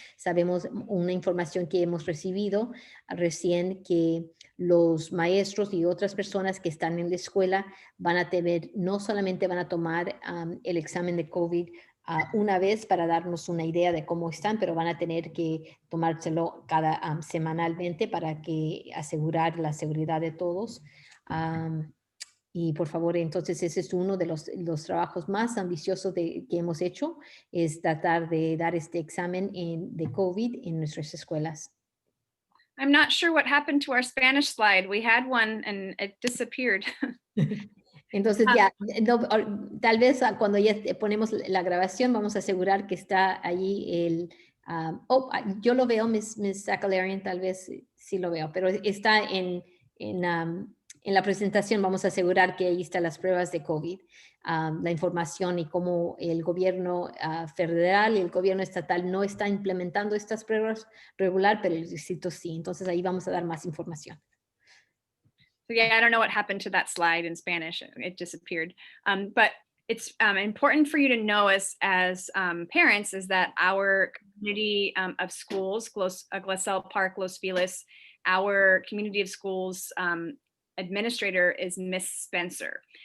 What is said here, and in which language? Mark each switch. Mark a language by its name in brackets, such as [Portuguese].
[Spanish] Sabemos una información que hemos recibido recién, que los maestros y otras personas que están en la escuela no solamente van a tomar el examen de COVID una vez para darnos una idea de cómo están, pero van a tener que tomárselo semanalmente para asegurar la seguridad de todos. Y por favor, entonces ese es uno de los trabajos más ambiciosos que hemos hecho, es tratar de dar este examen de COVID en nuestras escuelas. [English] I'm not sure what happened to our Spanish slide. We had one and it disappeared. [Spanish] Entonces ya, tal vez cuando ya ponemos la grabación vamos a asegurar que está allí yo lo veo, Miss Zakalarian, tal vez sí lo veo, pero está en En la presentación vamos a asegurar que ahí están las pruebas de COVID, la información y cómo el gobierno federal y el gobierno estatal no está implementando estas pruebas regular, pero el distrito sí. Entonces ahí vamos a dar más información. [English] So yeah, I don't know what happened to that slide in Spanish. It disappeared. But it's important for you to know as parents is that our community of schools, Glassell Park, Los Feliz, our community of schools administrator is Miss Spencer.